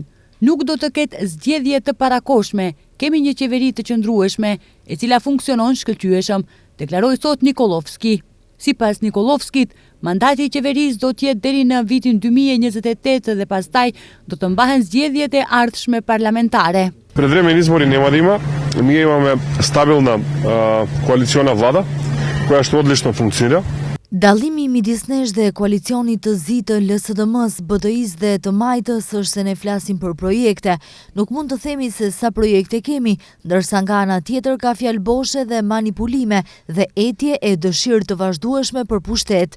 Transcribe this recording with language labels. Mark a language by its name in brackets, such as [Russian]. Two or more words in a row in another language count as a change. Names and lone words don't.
[Albanian] Nuk do të ketë zgjedhje të parakohshme, kemi një qeveri të qëndrueshme, e cila funksionon shkëlqyeshëm, deklaroi sot Nikolovski. Sipas Nikolovskit, mandati i qeverisë do të jetë deri në vitin 2028 dhe pastaj do të mbahen zgjedhjet e ardhshme parlamentare. [Macedonian] Пред време избори нема да има, ми имамо стабилна коалициона влада која што одлично функционира. [Albanian] Dallimi midis nesh dhe koalicionit të zi të LSDM-s, BDI-s dhe të Majtës është se ne flasim për projekte. Nuk mund të themi se sa projekte kemi, ndërsa nga ana tjetër ka fjalë boshe dhe manipulime dhe etje e dëshirë të vazhdueshme për pushtet.